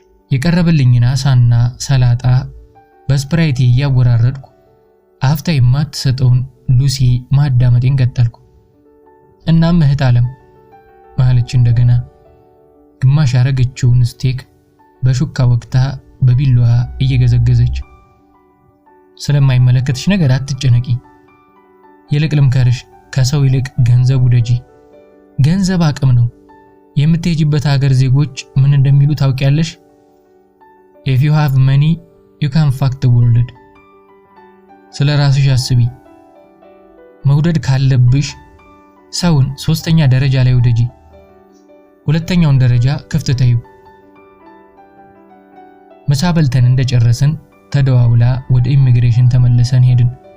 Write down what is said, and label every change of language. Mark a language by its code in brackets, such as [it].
[am] የቀረበልኝና አሳና ሰላጣ በስፕራይት እያወራረድኩ አፍታ የማትሰጠውን ሉሲ ማዳመጤን ቀጠልኩ። እናም እህት ዓለም ማለች እንደገና ግማሽ ያረገችውን ስቴክ በሹካ ወቅታ በቢላዋ እየገዘገዘች። ስለማይመለከትሽ ነገር አትጨነቂ። ይልቅ ልምከርሽ፣ ከሰው ይልቅ ገንዘብ ውደጂ። ገንዘብ አቅም ነው። የምትሄጂበት ሀገር ዜጎች ምን እንደሚሉ ታውቂያለሽ? [en] If you have money, you can fuck the world. [am] ስለ ራስሽ አስቢ። መውደድ ካለብሽ ሰውን ሶስተኛ ደረጃ ላይ ውደጂ። ሁለተኛውን ደረጃ ክፍት ተይው። ምሳ በልተን እንደጨረስን ተደዋውላ ወደ ኢሚግሬሽን ተመለሰን ሄድን።